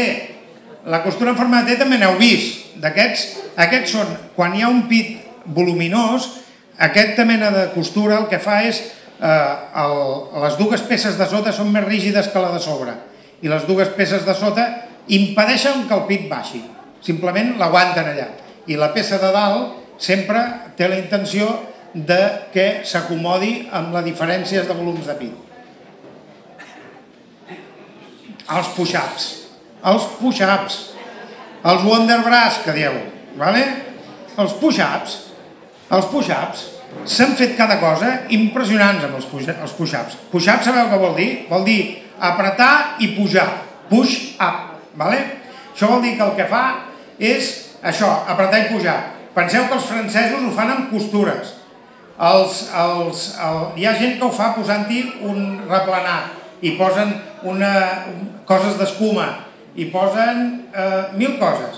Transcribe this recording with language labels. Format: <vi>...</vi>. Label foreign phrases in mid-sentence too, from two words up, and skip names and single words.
<ca>La costura en forma de T també n'heu vist. Aquests són, quan hi ha un pit voluminós, aquesta mena de costura el que fa és, les dues peces de sota són més rígides que la de sobre i les dues peces de sota impedeixen que el pit baixi, simplement l'aguanten allà, i la peça de dalt sempre té la intenció de que s'acomodi amb les diferències de volums de pit. Els push-ups, els wonderbras que dieu, els push-ups s'han fet cada cosa impressionants amb els push-ups. Push-up sabeu què vol dir? Vol dir apretar i pujar, push-up. Això vol dir que el que fa és això, apretar i pujar. Penseu que els francesos ho fan amb costures. Hi ha gent que ho fa posant-hi un replanat i posen coses d'escuma i posen 1000 coses.</ca>